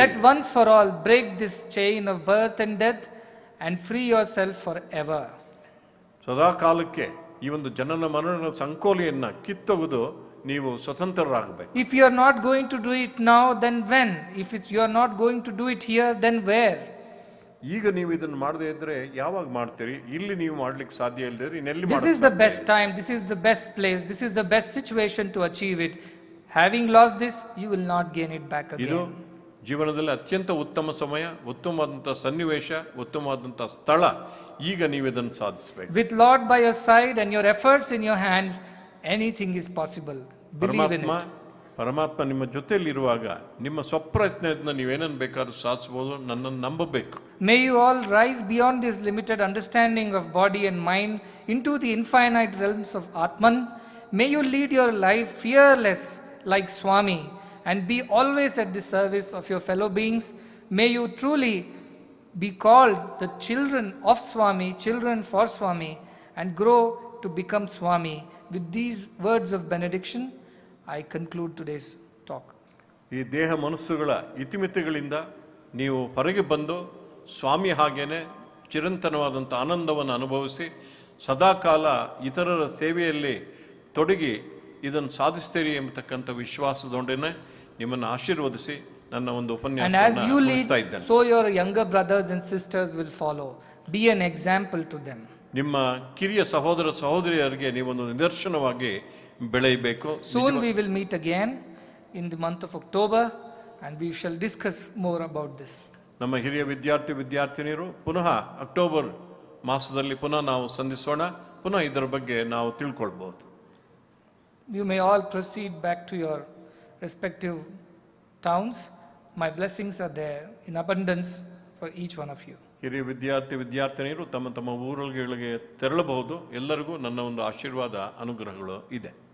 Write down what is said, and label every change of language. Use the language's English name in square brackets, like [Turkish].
[English] Let once for all break this chain of birth and death and free yourself forever. [Kannada] ಸದಾ ಕಾಲಕ್ಕೆ ಈ ಒಂದು ಜನನ ಮರಣದ ಸಂಕೋಲೆಯನ್ನ ಕಿತ್ತೊಗೆದು ನೀವು ಸ್ವತಂತ್ರರಾಗಬೇಕು. [English] If you are not going to do it now, then when? If you are not going to do it here, then where? [Kannada] ಈಗ ನೀವು ಇದನ್ನು ಮಾಡದೇ ಇದ್ರೆ ಯಾವಾಗ ಮಾಡ್ತೀರಿ? ಇಲ್ಲಿ ನೀವು ಮಾಡ್ಲಿಕ್ಕೆ ಸಾಧ್ಯ ಇಲ್ಲದೆ ಇನ್ನೆಲ್ಲಿ [English] This is the best time, this is the best place, this is the best situation to achieve it. Having lost this, you will not gain it back [Kannada] ಇದು [English] again. [Kannada] ಜೀವನದಲ್ಲಿ ಅತ್ಯಂತ ಉತ್ತಮ ಸಮಯ, ಉತ್ತಮವಾದಂಥ ಸನ್ನಿವೇಶ, ಉತ್ತಮವಾದಂಥ ಸ್ಥಳ. ಈಗ ನೀವು ಇದನ್ನು ಸಾಧಿಸಬೇಕು. [English] With Lord by your side and your efforts in your hands, anything is possible. Believe in it. [Kannada] ಪರಮಾತ್ಮ ನಿಮ್ಮ ಜೊತೆಯಲ್ಲಿರುವಾಗ ನಿಮ್ಮ ಸ್ವಪ್ರಯತ್ನದಿಂದ ನೀವೇನನ್ನು ಬೇಕಾದ್ರೂ ಸಾಧಿಸಬಹುದು. ನನ್ನನ್ನು ನಂಬಬೇಕು. [English] May you all rise beyond this limited understanding of body and mind into the infinite realms of Atman. May you lead your life fearless like Swami and be always at the service of your fellow beings. May you truly be called the children of Swami, children for Swami, and grow to become Swami. With these words of benediction, I conclude today's talk. [Kannada] ಈ ದೇಹ ಮನಸ್ಸುಗಳ ಇತಿಮಿತಿಗಳಿಂದ ನೀವು ಹೊರಗೆ ಬಂದು ಸ್ವಾಮಿ ಹಾಗೇನೆ ಚಿರಂತನವಾದಂಥ ಆನಂದವನ್ನು ಅನುಭವಿಸಿ ಸದಾಕಾಲ ಇತರರ ಸೇವೆಯಲ್ಲಿ ತೊಡಗಿ ಇದನ್ನು ಸಾಧಿಸ್ತೀರಿ ಎಂಬತಕ್ಕಂಥ ವಿಶ್ವಾಸದೊಂದಿಗೆ ನಿಮ್ಮನ್ನು ಆಶೀರ್ವದಿಸಿ ನನ್ನ ಒಂದು [English] And as you lead, [Kannada] ಮುಗಿಸ್ತಾ ಇದ್ದೇನೆ. [English] so your younger brothers and sisters will follow. Be an example to them. [Kannada] ನಿಮ್ಮ ಕಿರಿಯ ಸಹೋದರ ಸಹೋದರಿಯರಿಗೆ ನೀವೊಂದು ನಿದರ್ಶನವಾಗಿ ಬೆಳೆಯಬೇಕು. [English] Soon we will meet again in the month of October and we shall discuss more about this. [Kannada] ನಮ್ಮ ಹಿರಿಯ ವಿದ್ಯಾರ್ಥಿನಿಯರು ಪುನಃ ಅಕ್ಟೋಬರ್ ಮಾಸದಲ್ಲಿ ಪುನಃ ನಾವು ಸಂಧಿಸೋಣ. ಪುನಃ ಇದರ ಬಗ್ಗೆ ನಾವು ತಿಳ್ಕೊಳ್ಬಹುದು. [English] You may all proceed back to your respective towns. My blessings are there in abundance for each one of you. [Kannada] ಹಿರಿಯ ವಿದ್ಯಾರ್ಥಿನಿಯರು ತಮ್ಮ ತಮ್ಮ ಊರುಗಳಿಗೆ ತೆರಳಬಹುದು. ಎಲ್ಲರಿಗೂ ನನ್ನ ಒಂದು ಆಶೀರ್ವಾದ ಅನುಗ್ರಹಗಳು ಇದೆ.